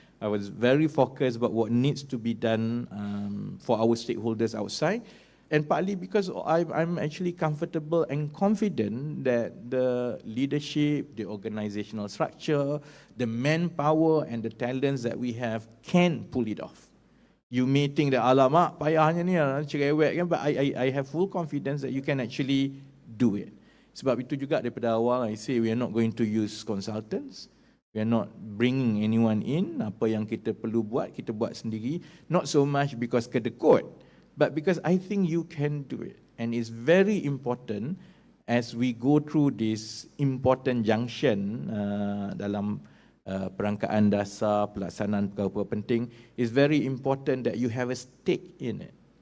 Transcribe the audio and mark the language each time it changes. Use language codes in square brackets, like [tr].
[en] I was very focused about what needs to be done for our stakeholders outside, and partly because I'm actually comfortable and confident that the leadership, the organizational structure, the manpower and the talents that we have can pull it off. You may think that [ms] alamak payahnya ni cerewet kan, [en] but I have full confidence that you can actually do it. [ms] Sebab itu juga daripada awal [en] I say we are not going to use consultants. We are not bringing anyone in. [ms] Apa yang kita perlu buat, kita buat sendiri. [en] Not so much because kedekut, but because I think you can do it. And it's very important as we go through this important junction [ms] dalam perangkaan dasar, pelaksanaan perkara-perkara penting, [en] it's very important that you have a stake in it.